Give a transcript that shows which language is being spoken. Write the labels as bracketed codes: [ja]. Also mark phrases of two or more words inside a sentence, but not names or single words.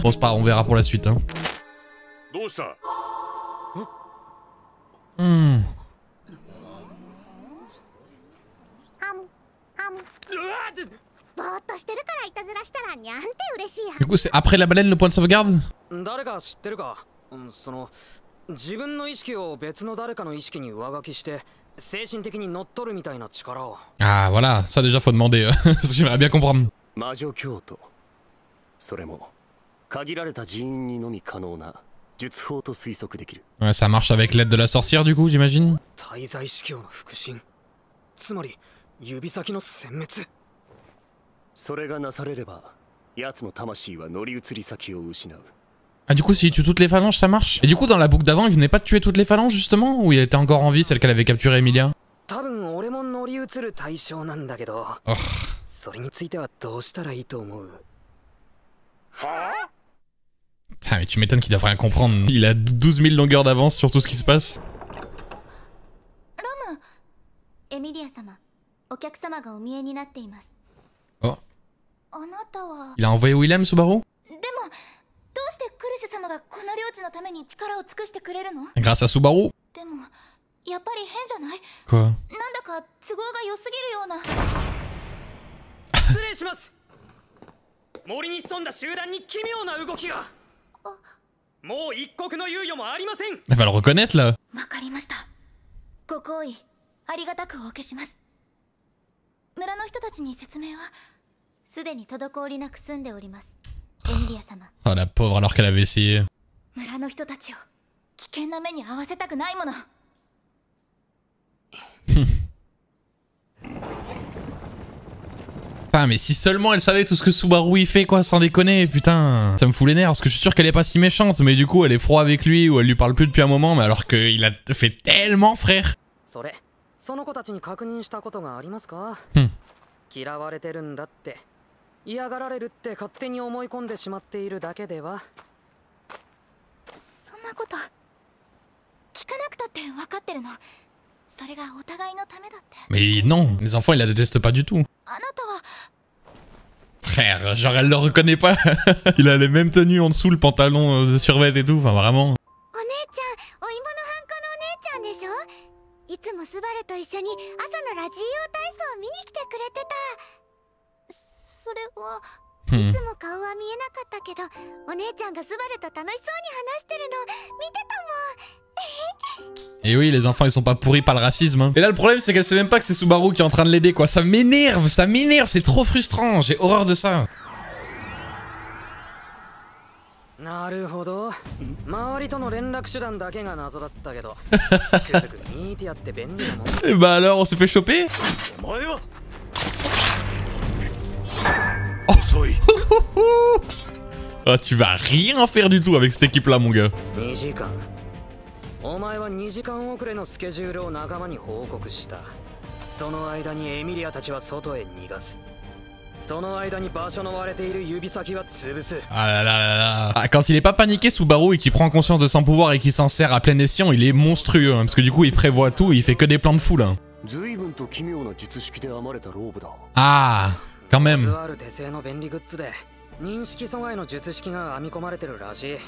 [fr] Bon c'est pas grave, on verra pour la suite hein. Du coup c'est après la baleine le point de sauvegarde? [ja] 自分の意識を別の誰かの意識に上書きして精神的に乗っ取るみたいな力を。 [fr] Ah voilà, ça déjà faut demander, j'aimerais bien comprendre. [ja] 魔女教徒。それも限られた人員にのみ可能な術法と推測できる。 [fr] Ouais, ça marche avec l'aide de la sorcière du coup, j'imagine. [ja] 滞在司教の腹心。つまり指先の殲滅。それがなされれば、奴の魂は乗り移り先を失う。 [fr] Ah du coup s'il tue toutes les phalanges ça marche? Et du coup dans la boucle d'avant il venait pas de tuer toutes les phalanges justement? Ou il était encore en vie celle qu'elle avait capturée Emilia? [ja] 多分俺も乗り移る対象なんだけど。 Oh. それについてはどうしたらいいと思う？ [fr] Putain mais tu m'étonnes qu'il doit rien comprendre. Il a 12 000 longueurs d'avance sur tout ce qui se passe. [ja] Rome, Emilia 様、お客様がお見えになっています。 Oh. あなたは。 [fr] Il a envoyé Willem Subaru? [ja] でも、どうしてクルシュ様がこの領地のために力を尽くしてくれるの？ [fr] Grâce à Subaru? [ja] でも、やっぱり変じゃない？ [fr] Quoi? [ja] なんだか都合が良すぎるような。失礼します。森に潜んだ集団に奇妙な動きが。もう一刻の猶予もありません。 [fr] Elle va le reconnaître là. [ja] わかりました。ご好意ありがたくお受けします。村の人たちに説明はすでに滞りなく済んでおります。エミリア様。 [fr] Oh la pauvre alors qu'elle avait essayé. [ja] 村の人たちを危険な目に遭わせたくないもの。 [fr] Putain mais si seulement elle savait tout ce que Subaru il fait quoi, sans déconner, putain. Ça me fout les nerfs parce que je suis sûr qu'elle est pas si méchante, mais du coup elle est froide avec lui ou elle lui parle plus depuis un moment, mais alors qu'il a fait tellement frère. [ja] それ、その子たちに確認したことがありますか？嫌われてるんだって、嫌がられるって勝手に思い込んでしまっているだけでは。そんなこと聞かなくたって分かってるの。それがお互いのためだって。 [fr] Mais non, les enfants ils la détestent pas du tout. [ja] あなたは [fr] Frère, genre elle le reconnaît pas. Il a les mêmes tenues en dessous, le pantalon de survêt et tout, enfin vraiment. [ja] お姉ちゃん、お芋のハンコのお姉ちゃんでしょ？いつもスバルと一緒に朝のラジオ体操見に来てくれてた。それはいつも顔は見えなかったけど、お姉ちゃんがスバルと楽しそうに話してるの見てたもん。 [fr] Et oui, les enfants ils sont pas pourris par le racisme hein. Et là le problème c'est qu'elle sait même pas que c'est Subaru qui est en train de l'aider quoi. Ça m'énerve, c'est trop frustrant, j'ai horreur de ça. [ja] なるほど。周りとの連絡手段だけが謎だったけど、つくづくミーティアって便利なもん。 [fr] Et bah alors on s'est fait choper. [ja] お前は [fr] Oh tu vas rien faire du tout avec cette équipe là mon gars. [ja] 2 時間。お前は2時間遅れのスケジュールを仲間に報告した。その間にエミリアたちは外へ逃がす。その間に場所の割れている指先は潰す。 [fr] Ah là là là là. Ah, quand il est pas paniqué Subaru et qu'il prend conscience de son pouvoir et qu'il s'en sert à plein escient, il est monstrueux hein, parce que du coup il prévoit tout, il fait que des plans de fou là. [ja] 随分と奇妙な術式で編まれたローブだ。 [fr] Ah, quand même. [ja] ある手製の便利グッズで認識阻害の術式が編み込まれてるらしい。